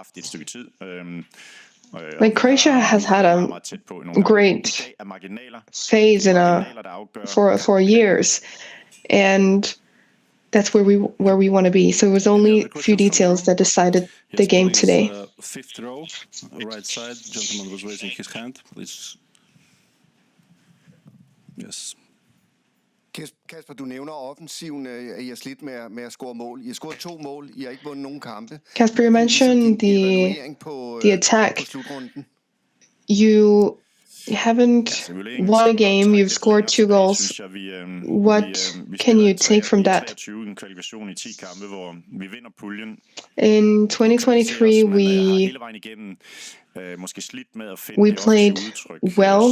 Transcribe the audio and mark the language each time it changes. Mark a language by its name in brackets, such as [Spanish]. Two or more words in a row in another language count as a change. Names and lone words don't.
[English] Like Croatia has had a great phase for years, and that's where we want to be. So it was only a few details that decided the game today. Fifth row, right side, gentleman was raising his hand. Please. Yes. [Danish] Kasper, du nævner offensiven, at I har slidt med at score mål. I har scoret 2 mål. I har ikke vundet nogen kampe. [English] Kasper, you mentioned the attack. You haven't won a game. You've scored 2 goals. What can you take from that? In 2023, we played well.